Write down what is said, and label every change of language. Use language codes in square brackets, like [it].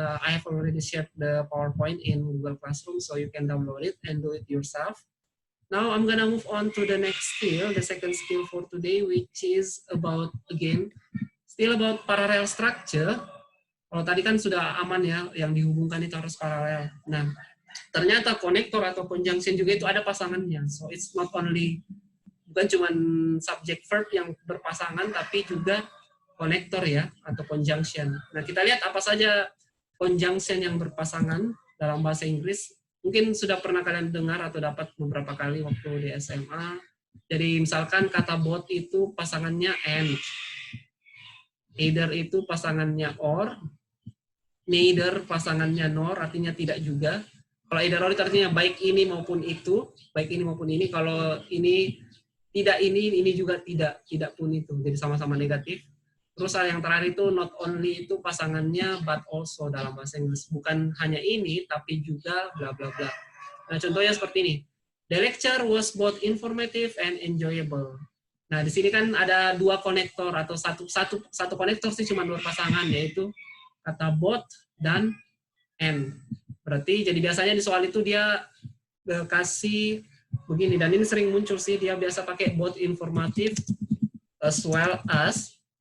[en] I have already shared the PowerPoint in Google Classroom, so you can download it and do it yourself. Now I'm gonna move on to the next skill, the second skill for today, which is about, again, still about parallel structure. [id] Kalau tadi kan sudah aman ya, yang dihubungkan itu harus paralel. Nah, ternyata konektor atau conjunction juga itu ada pasangannya. [en] So it's not only, [id] bukan cuma subject verb yang berpasangan, tapi juga konektor ya, atau conjunction. Nah, kita lihat apa saja conjunction yang berpasangan dalam bahasa Inggris. Mungkin sudah pernah kalian dengar atau dapat beberapa kali waktu di SMA. Jadi misalkan kata both itu pasangannya and. Either itu pasangannya or. Neither pasangannya nor, artinya tidak juga. Kalau either or itu artinya baik ini maupun itu. Baik ini maupun ini. Kalau ini tidak ini juga tidak pun itu. Jadi sama-sama negatif. Terus yang terakhir itu not only itu pasangannya but also dalam bahasa Inggris. Bukan hanya ini, tapi juga bla bla bla. Nah, contohnya seperti ini. [en] The lecture was both informative and enjoyable. [id] Nah, di sini kan ada dua konektor atau satu konektor sih cuma dua pasangan, yaitu kata both dan and. Berarti jadi biasanya di soal itu dia kasih begini, dan ini sering muncul sih, dia biasa pakai [en] both informative as well as.